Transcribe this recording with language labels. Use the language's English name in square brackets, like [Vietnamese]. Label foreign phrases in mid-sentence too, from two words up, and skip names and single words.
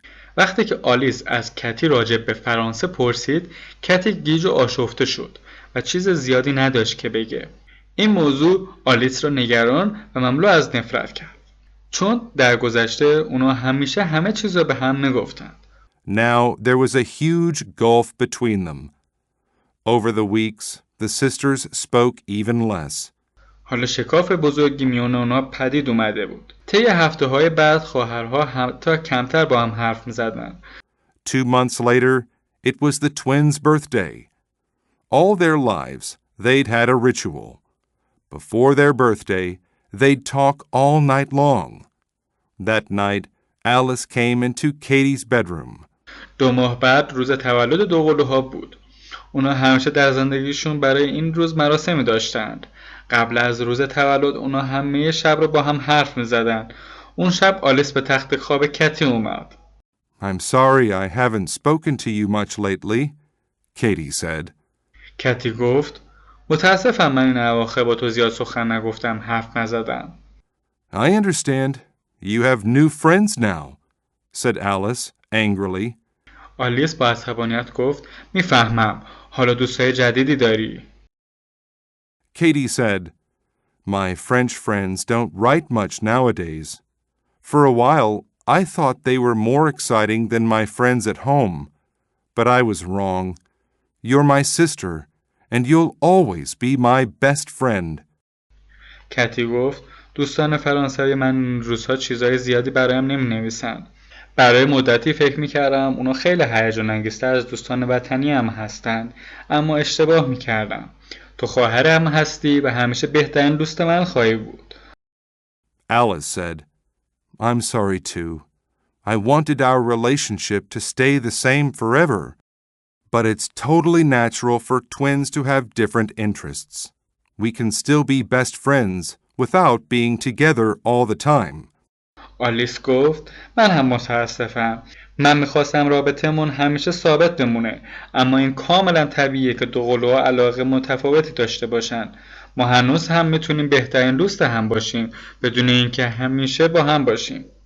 [Persian] وقتی که آلیس از کتی راجع به فرانسه پرسید، کتی گیج و آشفته شد و چیز زیادی نداشت که بگه. این موضوع آلیس را نگران و مملو از نفرت کرد. چون در گذشته اونا همیشه همه چیز را به هم میگفتند. [English] Now there was a huge gulf between them. Over the weeks, the sisters spoke even less. [Persian] حالا شکاف بزرگی میان اونا پدید اومده بود. طی هفته‌های بعد خواهرها حتی کمتر با هم حرف می‌زدند. [English] 2 months later, it was the twins' birthday. All their lives, they'd had a ritual. Before their birthday, they'd talk all night long. That night, Alice came into Katie's bedroom. [Persian] 2 ماه بعد روز تولد دوقلوها بود. اونا همیشه در زندگیشون برای این روز مراسمی داشتند. قبل از روز تولد اونا همه شب رو با هم حرف می زدن. اون شب آلیس به تخت خواب کتی اومد. [English] I'm sorry I haven't spoken to you much lately, Katie said. [Persian] کتی گفت متاسفم من این اواخر با تو زیاد سخن نگفتم، حرف نزدم. [English] I understand. You have new friends now, said Alice angrily. [Persian] آلیس با عصبانیت گفت میفهمم، حالا دوستای جدیدی داری. [English] Katie said, My French friends don't write much nowadays. For a while, I thought they were more exciting than my friends at home, but I was wrong. You're my sister, and you'll always be my best friend. [Persian] کتی گفت دوستان فرانسوی من این روزها چیزای زیادی برایم نمی نویسن. برای مدتی فکر می کردم اونا خیلی هیجان انگیزتر از دوستان وطنی هم هستند، اما اشتباه می کردم. تو خواهرم هستی و همیشه بهترین دوست من خواهی بود. [English] Alice said, I'm sorry too. I wanted our relationship to stay the same forever, but it's totally natural for twins to have different interests. We can still be best friends without being together all the time. [Persian] آلیس گفت من هم متاسفم. من میخواستم رابطمون همیشه ثابت بمونه، اما این کاملا طبیعیه که دوقلوها علاقه متفاوتی داشته باشن. ما هنوز هم میتونیم بهترین دوست هم باشیم بدون اینکه همیشه با هم باشیم.